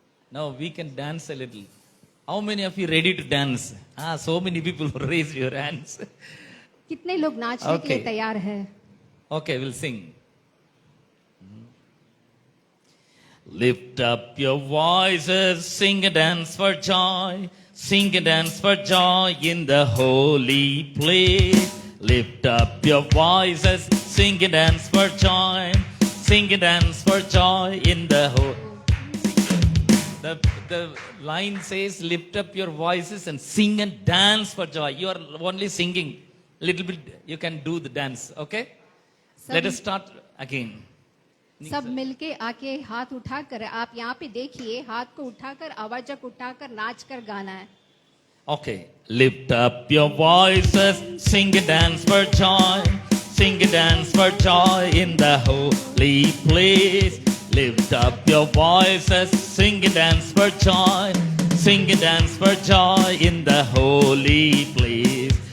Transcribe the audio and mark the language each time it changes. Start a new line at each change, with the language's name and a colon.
English: Now we can dance a little. How many of you ready to dance? So many people raise your hands.
Hindi: कितने लोग नाचने के लिए तैयार है?
English: Okay, we'll sing. Lift up your voices, sing and dance for joy. Sing and dance for joy in the holy place. Lift up your voices, sing and dance for joy. Sing and dance for joy in the holy. The line says, lift up your voices and sing and dance for joy. You are only singing. Little bit, you can do the dance, okay? Let us start again.
Hindi: सब मिलके आके हाथ उठाकर, आप यहाँ पे देखिए, हाथ को उठाकर, आवाज उठाकर, नाच कर गाना है.
English: Okay, lift up your voices, sing and dance for joy. Sing and dance for joy in the holy place. Lift up your voices, sing and dance for joy. Sing and dance for joy in the holy place.